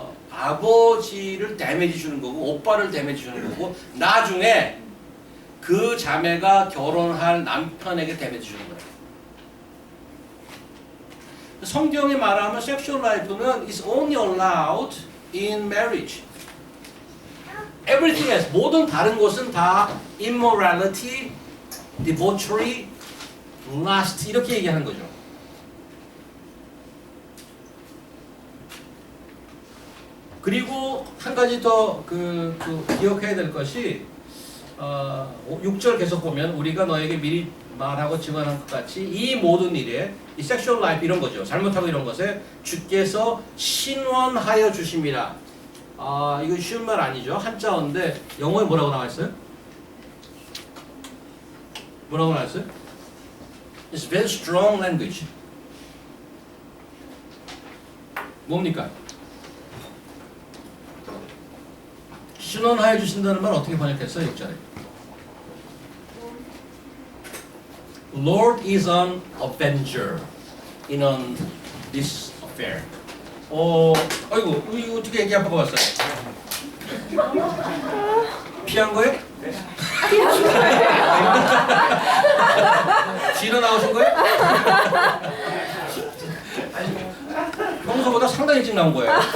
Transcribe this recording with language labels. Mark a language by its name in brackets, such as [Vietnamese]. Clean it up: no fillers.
[Korean] 아버지를 데미지 주는 거고 오빠를 데미지 주는 거고 나중에 그 자매가 결혼할 남편에게 데미지 주는 거예요. 성경이 말하면 섹슈얼 라이프는 [English] is only allowed in marriage. Everything else, [Korean] 모든 다른 것은 다 [English] immorality, debauchery, lust [Korean] 이렇게 얘기하는 거죠. 그리고 한 가지 더 기억해야 될 것이 6절 계속 보면 우리가 너에게 미리 말하고 증언한 것 같이 이 모든 일에 이 섹슈얼 라이프 이런 거죠. 잘못하고 이런 것에 주께서 신원하여 주심이라. 이거 쉬운 말 아니죠. 한자어인데 영어에 뭐라고 나와 있어요? 뭐라고 나와 있어요? [English] It's very strong language. [Korean] 뭡니까? 신원하여 주신다는 말 어떻게 번역했어요? 6절에 [English] Lord is an avenger in on this affair. [Korean] 아이고 이거 어떻게 얘기 한번 봤어요? 피한 거예요? 뒤로 나오신 거예요? 평소보다 상당히 일찍 나온 거예요.